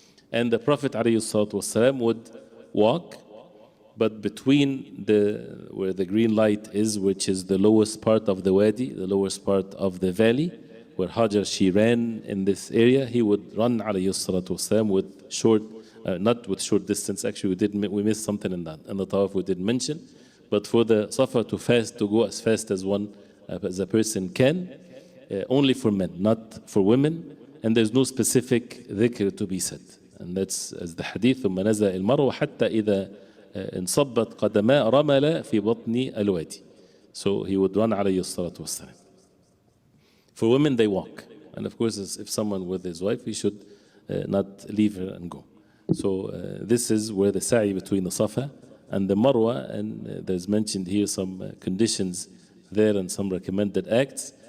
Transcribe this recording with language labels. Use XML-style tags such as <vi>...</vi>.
<en>And the Prophet ﷺ would walk, but between where the green light is, which is the lowest part of the wadi, the lowest part of the valley, where Hajar, she ran in this area, he would run ﷺ with short, not with short distance, actually we missed something in that, in the tawaf we didn't mention, but for the Safa to go as fast as as a person can, only for men, not for women, and there's no specific dhikr to be said.</en> <ar>And that's as the hadith, ثم نزل المروة حتى إذا انصبت قدماء رمل في بطن الوادي.</ar> <en>So he would run عليه الصلاة والسلام. For women, they walk. And of course, if someone with his wife, he should not leave her and go. So this is where the sa'i between the Safa and the Marwa, and there's mentioned here some conditions there and some recommended acts.</en>